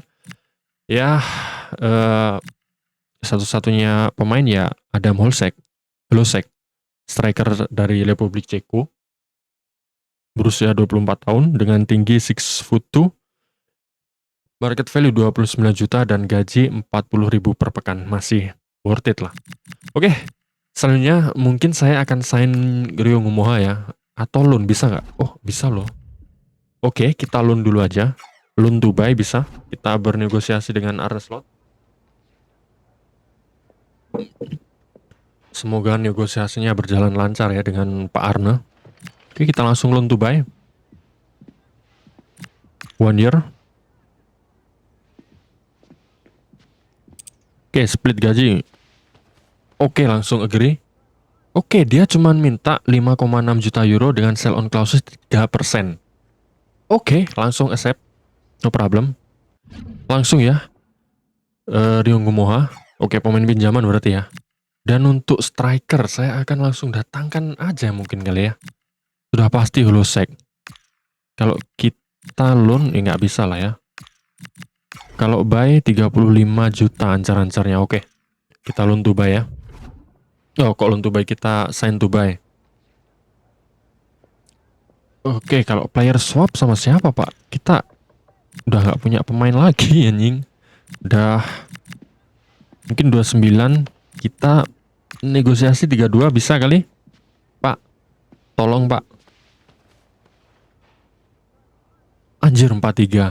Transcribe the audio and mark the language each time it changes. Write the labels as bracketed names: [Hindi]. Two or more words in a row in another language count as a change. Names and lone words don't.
[Indonesian] Ya, satu-satunya pemain ya Adam Hložek, striker dari Republik Ceko, berusia 24 tahun dengan tinggi 6'2", market value 29 juta dan gaji 40.000 per pekan. Masih [English] worth it [Indonesian] lah. Oke, selanjutnya mungkin saya akan sign Rio Ngumoha ya. Atau loan, bisa nggak? Oh, bisa loh. Oke, kita loan dulu aja. [English] Loan to buy bisa. [Indonesian] Kita bernegosiasi dengan Arne Slot. Semoga negosiasinya berjalan lancar ya dengan Pak Arne. [English] Oke, [Indonesian] kita langsung [English] loan to buy. 1 year. [Indonesian] Oke, split gaji. Oke, langsung agree. Oke, dia cuma minta 5,6 juta euro dengan [English] sell on clause [Indonesian] 3%. [English] Oke, langsung accept. No problem. [Indonesian] Langsung ya. Rio Ngumoha. Oke, pemain pinjaman berarti ya. Dan untuk striker, saya akan langsung datangkan aja mungkin kali ya. Sudah pasti Hložek. Kalau kita loan, ya nggak bisa lah ya. Kalau buy 35 juta ancar-ancarnya, oke. Kita [English] loan to buy [Indonesian] ya. [English] Oh, kok loan to buy, kita sign to buy. [Indonesian] Oke, kalau [English] player swap [Indonesian] sama siapa pak? Kita udah nggak punya pemain lagi anjing. Udah mungkin 29, kita negosiasi 32 bisa kali? Pak, tolong pak. Anjir 43.